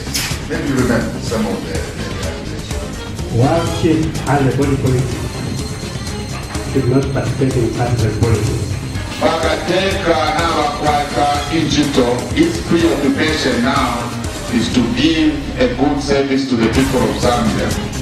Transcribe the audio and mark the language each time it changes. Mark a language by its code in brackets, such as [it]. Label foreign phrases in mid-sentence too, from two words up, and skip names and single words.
[en] Maybe you remember some of the Worship and the body politic should not participate in partisan politics. [bem] Pakateka n'abakwaka Injito, [en] its preoccupation now is to give a good service to the people of Zambia.